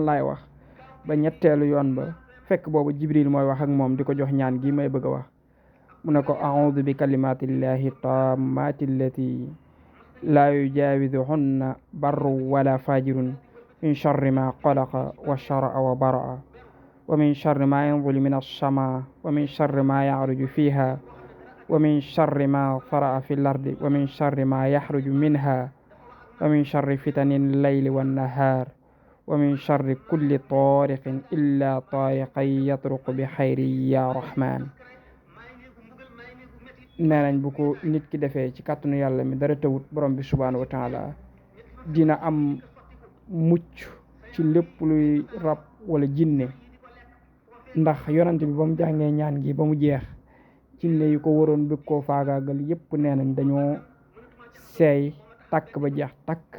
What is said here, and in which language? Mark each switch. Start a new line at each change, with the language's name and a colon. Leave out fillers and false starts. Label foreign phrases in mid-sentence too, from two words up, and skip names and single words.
Wolof: laay wax ba ñetteelu yoon ba fekk boobu Jibril mooy wax ak moom di ko jox ñaan gi may bëgg a wax mu ne ko
Arabic: أعوذ بكلمات الله التامات التي لا يجاوزهن بر ولا فاجر من شر ما خلق وذرأ وبرأ ومن شر ما ينزل من السماء ومن شر ما يعرج فيها ومن شر ما ذرأ في الأرض ومن شر ما يخرج منها ومن شر فتن الليل والنهار ومن شر كل طارق إلا طارقا يطرق بخير يا رحمن.
Wolof: nee nañ bu ko nit ki defee ci kàttanu yàlla mi dara tawut borom bi
Arabic: سبحانه وتعالى
Wolof: dina am mucc ci lépp luy rab wala jinne ndax yonante bi ba mu jàngee ñaan gi ba mu jeex jinne yu ko waroon bëgg koo faagaagal yépp nee nañ dañoo seey takk ba jeex takk.